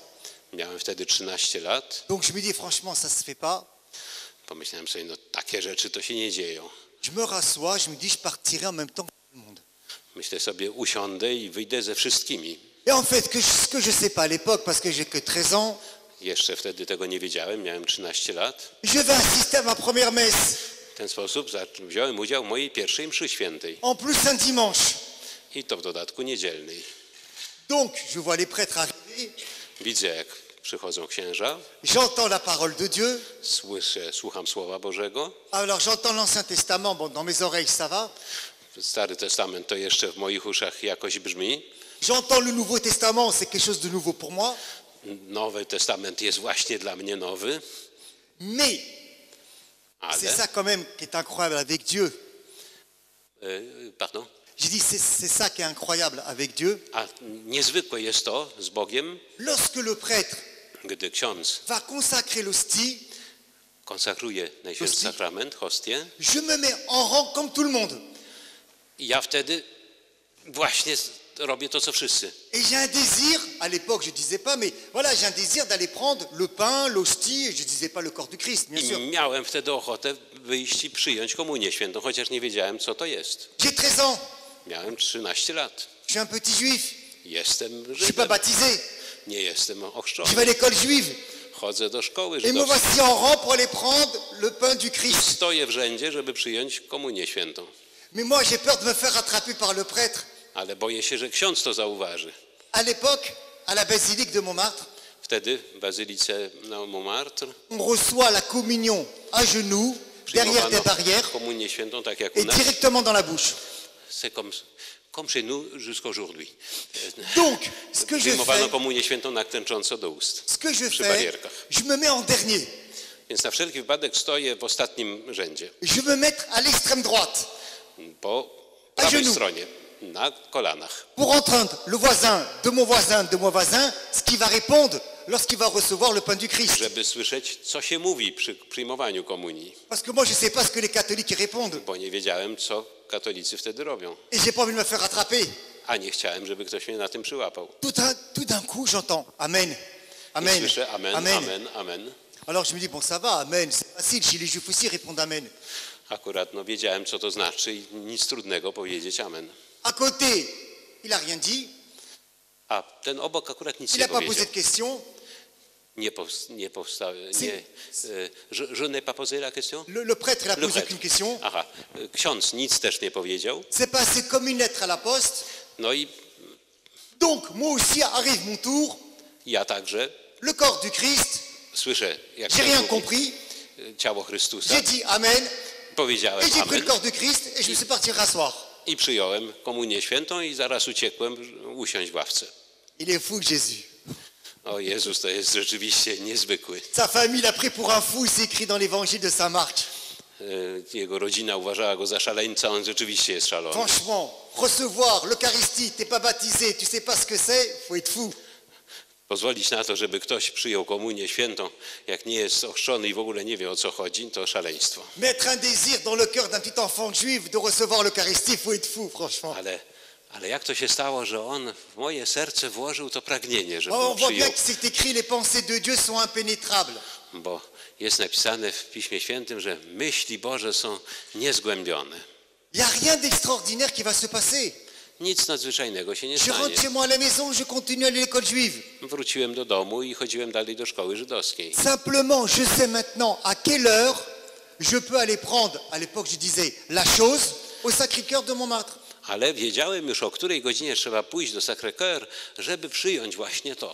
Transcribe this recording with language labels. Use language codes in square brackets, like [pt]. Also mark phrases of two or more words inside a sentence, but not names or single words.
[pl] Miałem wtedy 13 lat. [fr] Donc je me dis, franchement, ça se fait pas. [pl] Pomyślałem sobie, no takie rzeczy to się nie dzieją. [fr] Je me rassois, je me dis, je partirai en même temps que tout le monde. [pl] Myślę sobie, usiądę i wyjdę ze wszystkimi. [fr] Et en fait, ce que je ne sais pas à l'époque, parce que j'ai que 13 ans, [pl] Jeszcze wtedy tego nie wiedziałem, miałem 13 lat. [fr] je vais assister à ma première messe. [pl] W ten sposób wziąłem udział w mojej pierwszej mszy świętej. [fr] En plus, un dimanche. [pl] I to w dodatku niedzielnej. [fr] Donc, je vois les prêtres arriver. [pl] Widzę, jak przychodzą księża. [fr] J'entends la parole de Dieu. [pl] Słucham Słowa Bożego. [fr] Alors, j'entends l'Ancien Testament. Bon, dans mes oreilles, ça va. [pl] Stary Testament to jeszcze w moich uszach jakoś brzmi. [fr] J'entends le Nouveau Testament. C'est quelque chose de nouveau pour moi. [pl] Nowy Testament jest właśnie dla mnie nowy. [fr] Mais, [pl] Ale, [fr] c'est ça quand même qui est incroyable avec Dieu. pardon? J'ai dit, c'est ça qui est incroyable avec Dieu. [pl] A niezwykłe jest to z Bogiem, [fr] Lorsque le prêtre [pl] gdy ksiądz [fr] va consacrer l'hostie, [pl] konsekruje Najświętszy Hostii. Sakrament, hostię. [fr] je me mets en rang comme tout le monde. [pl] I ja wtedy właśnie robię to, co wszyscy. [fr] Et j'ai un désir, à l'époque je ne disais pas, mais voilà, j'ai un désir d'aller prendre le pain, l'hostie, et je ne disais pas le corps du Christ, bien sûr. [pl] I miałem wtedy ochotę wyjść i przyjąć komunię świętą, chociaż nie wiedziałem, co to jest. [fr] J'ai 13 ans, [pl] Miałem 13 lat. [fr] je suis un petit juif, [pl] Jestem [fr] je ne suis pas [pl] Żydem, [fr] baptisé, [pl] nie jestem [fr] je [pl] ochrzczony. [fr] vais à l'école juive, [pl] Chodzę do szkoły [fr] et me [pl] żydowskiej. [fr] voici en rang pour aller prendre le pain du Christ. [pl] Stoję w rzędzie, żeby przyjąć komunię świętą. [fr] Mais moi j'ai peur de me faire attraper par le prêtre. [pl] Ale boję się, że ksiądz to zauważy. [fr] À l'époque, à la basilique de Montmartre, [pl] Wtedy w bazylice na Montmartre [fr] on reçoit la communion à genoux, derrière des [pl] przyjmowano [fr] barrières, [pl] komunię świętą tak jak u [fr] et [pl] nas. [fr] directement dans la bouche. C'est comme chez nous jusqu'aujourd'hui. Donc, ce que je [pl] Przyjmowano [fr] fais, [pl] komunię świętą na klęcząco do ust. [fr] ce que je [pl] Przy [fr] fais, [pl] barierkach. [fr] je me mets en dernier. [pl] Więc na wszelki wypadek stoję w ostatnim rzędzie, [fr] Je veux mettre à l'extrême droite [pl] po prawej [fr] genoux. [pl] stronie, na kolanach. [fr] pour entendre le voisin, de mon voisin, ce qu'il va répondre lorsqu'il va recevoir le pain du Christ. [pl] Żeby słyszeć, co się mówi przy przyjmowaniu komunii, [fr] Parce que moi, je ne sais pas ce que les catholiques y répondent. [pl] bo nie wiedziałem, co katolicy wtedy robią. [fr] Et j'ai pas envie de me faire attraper. [pl] A nie chciałem, żeby ktoś mnie na tym przyłapał. [fr] Tout d'un coup, j'entends Amen. [pl] I Amen. słyszę amen, Amen. amen, amen. [fr] Alors je me dis, bon, ça va, Amen, c'est facile. Chez les juifs aussi, répondent Amen. [pl] Akurat wiedziałem, co to znaczy i nic trudnego powiedzieć amen. [fr] À côté, il n'a rien dit. [pl] A ten obok akurat nic [fr] Il [pl] nie [fr] n'a pas posé [pl] powiedział. [fr] de question. Je n'ai pas posé la question? Le prêtre, il n'a Le posé prêtre. aucune question. [pl] Aha, ksiądz nic też nie powiedział. [fr] C'est passé comme une lettre à la poste. [pl] No i [fr] Donc, moi aussi arrive mon tour, [pl] Ja także [fr] le corps du Christ, [pl] słyszę, jak [fr] j'ai rien [pl] ktoś mówi, [fr] compris, [pl] ciało Chrystusa. [fr] j'ai dit Amen, [pl] Powiedziałem [fr] et j'ai pris le [pl] amen [fr] corps du Christ et je me suis parti rasseoir. [pl] i przyjąłem komunię świętą i zaraz uciekłem usiąść w ławce. [fr] Il est fou, Jésus. [pl] O Jezus, to jest rzeczywiście niezwykły. [fr] Sa famille l'a pris pour un fou, c'est écrit dans l'évangile de Saint Marc. [pl] Jego rodzina uważała go za szaleńca, on rzeczywiście jest szalony. [fr] Franchement, recevoir l'Eucharistie, t'es pas baptisé, tu sais pas ce que c'est, faut être fou. [pl] Pozwolić na to, żeby ktoś przyjął komunię świętą, jak nie jest ochrzczony i w ogóle nie wie, o co chodzi, to szaleństwo. [fr] Mettre un désir dans le cœur d'un petit enfant juif de recevoir l'Eucharistie, faut être fou, franchement. [pl] Ale jak to się stało, że on w moje serce włożył to pragnienie, żeby [fr] On voit [pl] przyjął? [fr] bien que c'est écrit, les pensées de Dieu sont impénétrables. [pl] Bo jest napisane w Piśmie Świętym, że myśli Boże są niezgłębione. [fr] Il n'y a rien d'extraordinaire qui va se passer. [pl] Nic nadzwyczajnego się nie [fr] Je [pl] stanie. [fr] rentre chez moi à la maison, je continue à aller à l'école juive. [pl] Wróciłem do domu i chodziłem dalej do szkoły żydowskiej. [fr] Simplement, je sais maintenant à quelle heure je peux aller prendre, à l'époque je disais, la chose au Sacré-Cœur de Montmartre. [pl] Ale wiedziałem już, o której godzinie trzeba pójść do Sacré-Cœur, żeby przyjąć właśnie to.